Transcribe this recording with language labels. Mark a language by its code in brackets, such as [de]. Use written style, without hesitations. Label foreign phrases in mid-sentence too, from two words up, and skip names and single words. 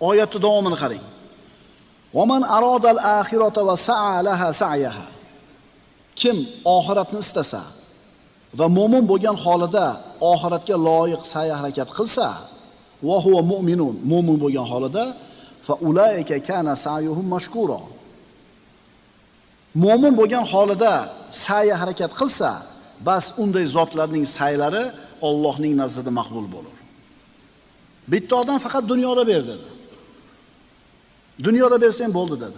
[uz] Oyatni davomini qarang. [ar] "ومن أراد الآخرة وسعى لها سعيها." [uz] Kim oxiratni istasa va mo'min bo'lgan holida oxiratga loyiq sa'y harakat qilsa, [ar] وهو مؤمن, [uz] mo'min bo'lgan holida, [ar] فأولئك كان سعيهم مشكورا. [uz] Mo'min bo'lgan holida sa'y harakat qilsa, bas unday zotlarning sa'ylari Allohning nazdida maqbul bo'lur. Bitta odam faqat dunyoda ber dedi. Dunyoda bersang bo'ldi dedi.